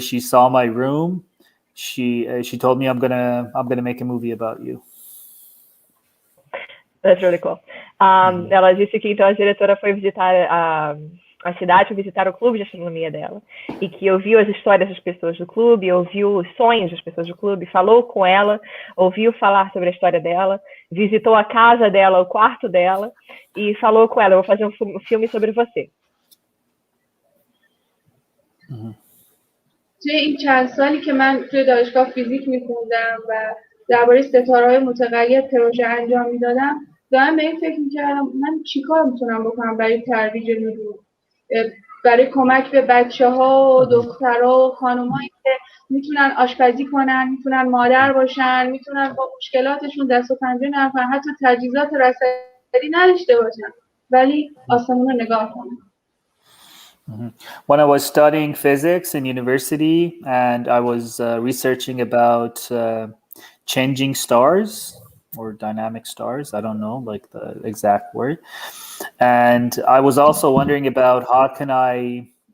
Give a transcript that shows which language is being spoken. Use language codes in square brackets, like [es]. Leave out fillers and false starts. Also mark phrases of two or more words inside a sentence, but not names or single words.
[en] She saw my room. She told me I'm gonna make a movie about you. That's really cool. [pt] Ela disse que então a diretora foi visitar a cidade, visitar o clube de astronomia dela, e que ouviu as histórias das pessoas do clube, ouviu os sonhos das pessoas do clube, falou com ela, ouviu falar sobre a história dela, visitou a casa dela, o quarto dela, e falou com ela: eu vou fazer um filme sobre você. [fa] توی این چند سالی که من توی دانشگاه فیزیک می‌خوندم و درباره ستاره‌های متغیر پروژه انجام میدادم، دائم به این فکر میکردم من چیکار میتونم بکنم برای ترویج نجوم، برای کمک به بچه‌ها و دخترها و خانم‌هایی که میتونن آشپزی کنن، میتونن مادر باشن، میتونن با مشکلاتشون دست و پنجه نرم کنن، حتی تجهیزات رصدی نداشته باشن ولی آسمون رو نگاه کنن. [en] When I was studying physics in university, and I was researching about changing stars or dynamic stars, I don't know like the exact word, and I was also wondering about how can I